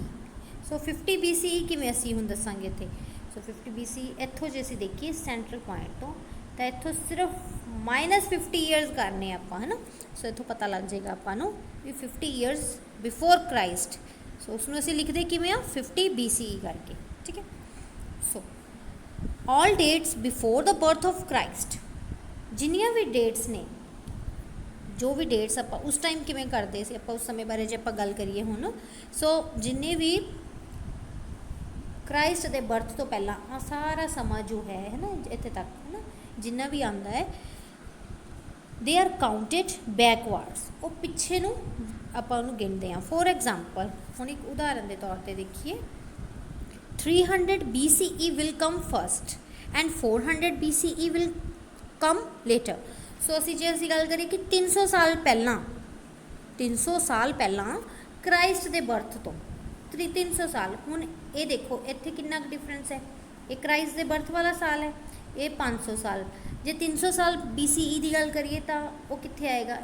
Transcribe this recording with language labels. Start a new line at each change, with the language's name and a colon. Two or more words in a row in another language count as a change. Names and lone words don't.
Punjabi: ਸੋ 50 BCE ਕਿਵੇਂ ਅਸੀਂ ਹੁਣ ਦੱਸਾਂਗੇ ਇੱਥੇ. ਸੋ 50 BCE ਇੱਥੋਂ ਜੇ ਅਸੀਂ ਦੇਖੀਏ ਸੈਂਟਰਲ ਪੁਆਇੰਟ ਤੋਂ, ਤਾਂ ਇੱਥੋਂ ਸਿਰਫ -50 years ਕਰਨੇ ਆਪਾਂ, ਹੈ ਨਾ. ਸੋ ਇੱਥੋਂ ਪਤਾ ਲੱਗ ਜਾਏਗਾ ਆਪਾਂ ਨੂੰ ਵੀ 50
English: years before Christ.
Punjabi: ਸੋ ਉਸਨੂੰ ਅਸੀਂ ਲਿਖਦੇ ਕਿਵੇਂ ਆ? 50 BCE ਕਰਕੇ. ਠੀਕ ਹੈ.
English: ਸੋ all dates before the birth of Christ,
Punjabi: ਜਿੰਨੀਆਂ ਵੀ ਡੇਟਸ ਨੇ, ਜੋ ਵੀ ਡੇਟਸ ਆਪਾਂ ਉਸ ਟਾਈਮ ਕਿਵੇਂ ਕਰਦੇ ਸੀ, ਆਪਾਂ ਉਸ ਸਮੇਂ ਬਾਰੇ ਜੇ ਆਪਾਂ ਗੱਲ ਕਰੀਏ ਹੁਣ, ਸੋ ਜਿੰਨੇ ਵੀ ਕ੍ਰਾਈਸਟ ਦੇ ਬਰਥ ਤੋਂ ਪਹਿਲਾਂ ਆ ਸਾਰਾ ਸਮਾਂ ਜੋ ਹੈ ਨਾ, ਇੱਥੇ ਤੱਕ, ਹੈ ਨਾ, ਜਿੰਨਾ ਵੀ ਆਉਂਦਾ ਹੈ,
English: they are counted backwards.
Punjabi: ਉਹ ਪਿੱਛੇ ਨੂੰ ਆਪਾਂ ਉਹਨੂੰ ਗਿਣਦੇ ਹਾਂ.
English: for example
Punjabi: ਹੁਣ ਇੱਕ ਉਦਾਹਰਨ ਦੇ ਤੌਰ 'ਤੇ ਦੇਖੀਏ,
English: 300 BCE will come first and 400 BCE will come later.
Punjabi: ਸੋ ਅਸੀਂ ਜੇ ਅਸੀਂ ਗੱਲ ਕਰੀਏ ਕਿ 300 ਸਾਲ ਪਹਿਲਾਂ ਕ੍ਰਾਈਸਟ ਦੇ ਬਰਥ ਤੋਂ 300 ਸਾਲ. ਹੁਣ ਇਹ ਦੇਖੋ ਇੱਥੇ ਕਿੰਨਾ ਕੁ ਡਿਫਰੈਂਸ ਹੈ. ਇਹ ਕ੍ਰਾਈਸਟ ਦੇ ਬਰਥ ਵਾਲਾ ਸਾਲ ਹੈ, ਇਹ 500 ਸਾਲ. ਜੇ 300 ਸਾਲ BCE ਦੀ ਗੱਲ ਕਰੀਏ ਤਾਂ ਉਹ ਕਿੱਥੇ ਆਏਗਾ?